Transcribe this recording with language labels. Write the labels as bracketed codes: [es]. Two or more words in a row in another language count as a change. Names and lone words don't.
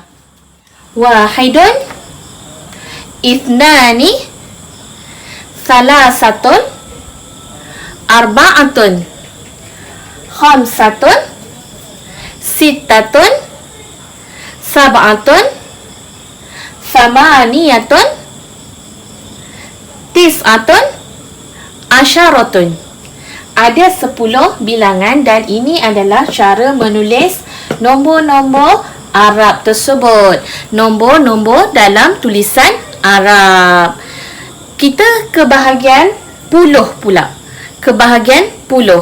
[ar] واحدٌ اثنانِ ثلاثةٌ أربعةٌ خمسةٌ ستةٌ سبعةٌ ثمانيةٌ تسعةٌ عشرةٌ. [ms] Ada 10 bilangan dan ini adalah cara menulis nombor-nombor Arab tersebut. Nombor-nombor dalam tulisan Arab. Kita ke bahagian puluh pula. Ke bahagian puluh.